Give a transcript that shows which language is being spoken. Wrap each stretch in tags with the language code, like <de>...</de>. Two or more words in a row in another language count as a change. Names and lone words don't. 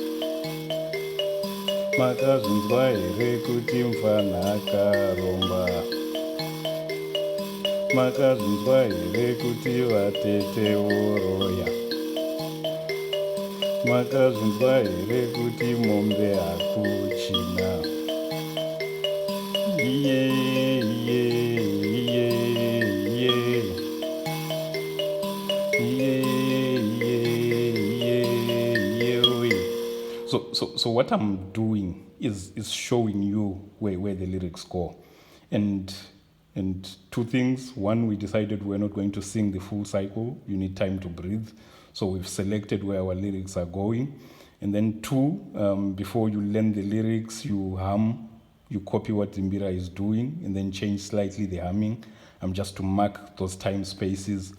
<sn>Makazvinzwa here kuti mufana akaromba? Makazvinzwa here kuti vatete voroya? Makazvinzwa here kuti mombe hakuchina? Iye, iye, iye, iye. Iye, iye, iye, iye, oye.</sn> <en>So what I'm doing is showing you where the lyrics go. And two things. One, we decided we're not going to sing the full cycle. You need time to breathe. So we've selected where our lyrics are going. And then two, before you learn the lyrics, you hum, you copy what Mbira is doing, and then change slightly the humming, just to mark those time spaces.</en>